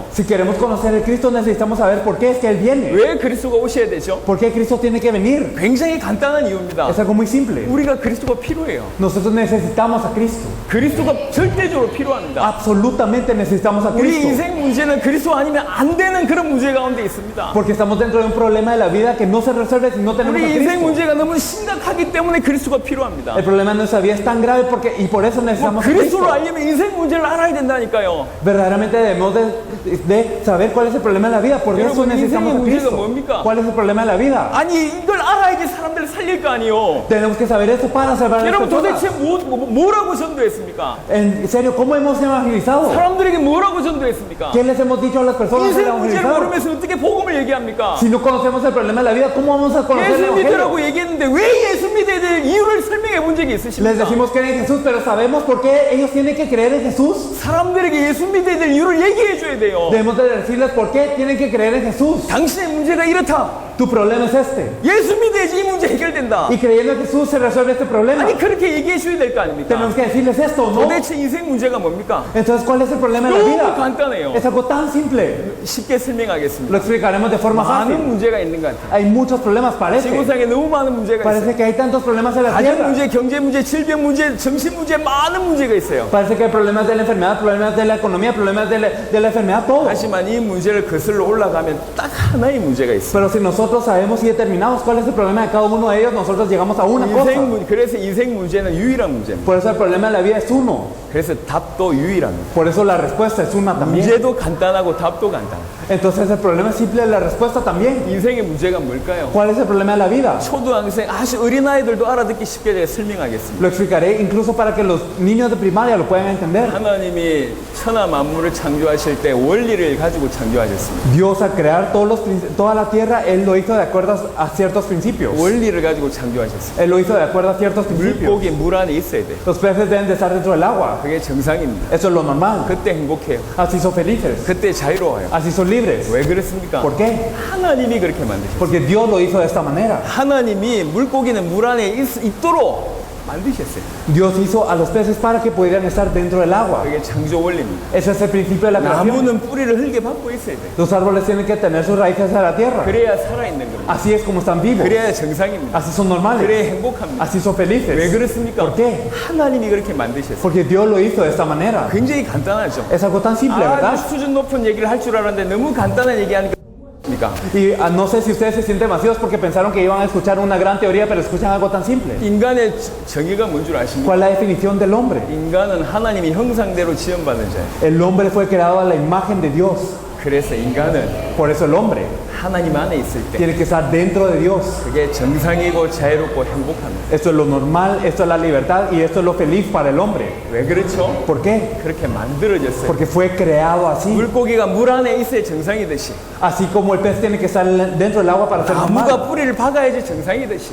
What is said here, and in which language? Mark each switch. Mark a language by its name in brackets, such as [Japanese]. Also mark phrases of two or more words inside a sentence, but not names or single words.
[Spanish] Si queremos conocer el Cristo necesitamos saber por qué es que Él viene. [Korean] 왜 그리스도가 오셔야 되죠? [Spanish] ¿Por qué Cristo tiene que venir? [Korean] 굉장히 간단한 이유입니다. [Spanish] Es algo muy simple. [Korean] 우리가 그리스도가 필요해요. [Spanish] Nosotros necesitamos a Cristo. [Korean] 그리스도가 절대적으로 필요합니다. [Spanish] Absolutamente necesitamos a [Korean] 우리 [Spanish] Cristo. [Korean] 인생 문제는 그리스도 아니면 안 되는 그런 문제 가운데 있습니다. [Spanish] Porque estamos dentro de un problema de la vida que no se resuelve si no tenemos a [Korean] 우리 인생 [Spanish] Cristo. [Korean] 문제가 너무 심각하기 때문에 그리스도가 필요합니다. [Spanish] El problema de nuestra vida es tan grave y por eso necesitamos a Cristo. [Korean] 그리스도를 알려면 인생 문제를 알아야 된다니까요. [Spanish] Verdaderamente debemos de saber cuál es el problema de la vida. Por eso [Korean] 여러분, [Spanish] necesitamos a [Korean] 인생의 문제가 [Spanish] Cristo. [Korean] 뭡니까? [Spanish] ¿Cuál es el problema de la vida? [Korean] 아니 이걸 알아야지 사람들을 살릴 거 아니에요. [Spanish] Tenemos que saber esto para salvar a las [Korean] 여러분 [Spanish] personas. [Korean] 도대체 뭐라고 전도했습니까? [Spanish] En serio, ¿cómo hemos evangelizado? [Korean] 사람들에게 뭐라고 전도했습니까? [Spanish] ¿Qué les hemos dicho a las personas para [Korean] 인생 문제를 [Spanish] evangelizar? [Korean] 모르면서 어떻게 복음을 얘기합니까? [Spanish] Si no conocemos el problema de la vida, ¿cómo vamos a conocer el [Korean] 예수 [Spanish] evangelio? [Korean] 믿으라고 얘기했는데 왜 예수 믿어야 될 이유를 설명해 본 적이 [Spanish] Les [Korean] 있으십니까? [Spanish] decimos creer en Jesús, pero sabemos por qué ellos tienen que creer en Jesús. [Korean] 사람들에게 예수 믿어야 될 이유를 얘기해 줘야 돼요. [Spanish] Debemos de decirles por qué tienen que creer en Jesús. [Korean] 당신의 문제가 이렇다. [Spanish] Tu problema es este. [Korean] 예수 믿어야지 이 문제 해결된다. [Spanish] Y creyendo en Jesús se resuelve este problema. [Korean] 아니 그렇게 얘기해 줘야 될 거 아닙니까? [Spanish] Tenemos que decirles esto, ¿no? [Korean] 도대체 인생 문제가 뭡니까? [Spanish] Entonces, ¿cuál es el problema de la [Korean] 너무 [Spanish] vida? [Korean] 간단해요. [Spanish] Es algo tan simple. [Korean] 쉽게 설명하겠습니다. [Spanish] Lo explicaremos de forma [Korean] 많은 [Spanish] fácil. [Korean] 문제가 있는 것 같아요. [Spanish] Hay muchos problemas, parece. [Korean] 지구상에 너무 많은 문제가 있어요. [Spanish] Parece que hay tantos problemas en la [Korean] 가정 [Spanish] tierra. [Korean] 문제, 경제 문제, 질병 문제, 정신 문제, 많은 문제가 있어요. [Spanish] Parece que hay problemas de la enfermedad, problemas de la economía, problemas de la enfermedad, todo. [Korean] 하지만 이 문제를 거슬러 올라가면 딱 하나의 문제가 있어요. [Spanish] Pero si nosotros nosotros sabemos y determinamos cuál es el problema de cada uno de ellos, nosotros llegamos a una cosa. [Korean] 그래서 인생 문제는 유일한 문제입니다. [Spanish] Por eso el problema de la vida es uno. [Korean] 그래서 답도 유일합니다. [Spanish] Por eso la respuesta es una también. [Korean] 문제도 간단하고 답도 간단. [Spanish] Entonces el problema es simple, la respuesta también. [Korean] 인생의 문제가 뭘까요? [Spanish] ¿Cuál es el problema de la vida? [Korean] 초등학생 아주 어린 아이들도 알아듣기 쉽게 제가 설명하겠습니다. [Spanish] Lo explicaré incluso para que los niños de primaria lo puedan entender. [Korean] 하나님이 천하 만물을 창조하실 때 원리를 가지고 창조하셨습니다. [Spanish] Dios al crear toda la tierra, Él lo hizo de acuerdo a ciertos principios. [Korean] 원리를 가지고 창조하셨습니다. [Spanish] Él lo hizo de acuerdo a ciertos principios. [Korean] 물고기 물 안에 있어야 돼. [Spanish] Los peces deben de estar dentro del agua. [Korean] 그게 정상입니다. [Spanish] Eso es lo normal. [Korean] 그때 행복해요. [Spanish] Así son felices. [Korean] 그때 자유로워요. [Spanish] Así son libres. [Korean] 왜 그렇습니까? [Spanish] ¿Por qué? [Korean] 하나님이 그렇게 만드셨어요. [Spanish] Porque Dios lo hizo de esta manera. [Korean] 하나님이 물고기는 물 안에 있도록 만드셨어요. [Spanish] Dios hizo a los peces para que pudieran estar dentro del agua. [Korean] 그게 창조 원리입니다. [Spanish] Ese es el principio de la creación. [Korean] 나무는 뿌리를 흙에 박고 있어야 돼. [Spanish] Los árboles tienen que tener sus raíces a la tierra. [Korean] 그래야 살아있는 겁니다. [Spanish] Así es como están vivos. [Korean] 그래야 정상입니다. [Spanish] Así son normales. [Korean] 그래야 행복합니다. [Spanish] Así son [Korean] 왜 [Spanish] felices. [Korean] 그렇습니까? [Spanish] ¿Por qué? [Korean] 하나님이 그렇게 만드셨어요. [Spanish] Porque Dios lo hizo de esta manera. [Korean] 굉장히 간단하죠. [Spanish] Es algo tan simple, ¿verdad? [Korean] 아주 수준 높은 얘기를 할 줄 알았는데 너무 간단한 얘기하니까 [Spanish] Y no sé si ustedes se sienten vacíos porque pensaron que iban a escuchar una gran teoría, pero escuchan algo tan simple. [Korean] 인간의 정의가 뭔 줄 아십니까? [Spanish] ¿Cuál es la definición del hombre? [Korean] 인간은 하나님의 형상대로 지음받은 자예요. [Spanish] El hombre fue creado a la imagen de Dios. [Korean] 그래서 인간은 [Spanish] Por eso el hombre [Korean] 하나님 안에 있을 때 [Spanish] tiene que estar dentro de Dios. [Korean] 그게 정상이고 자유롭고 행복합니다. [Spanish] Esto es lo normal, esto es la libertad y esto es lo feliz para el hombre. [Korean] 왜 그렇죠? [Spanish] ¿Por qué? [Korean] 그렇게 만들어졌어요. [Spanish] Porque fue creado así. [Korean] 물고기가 물 안에 있어야 정상이듯이 [Spanish] Así como el pez tiene que estar dentro del agua para ser normal. [Korean] 나무가 뿌리를 박아야지 정상이듯이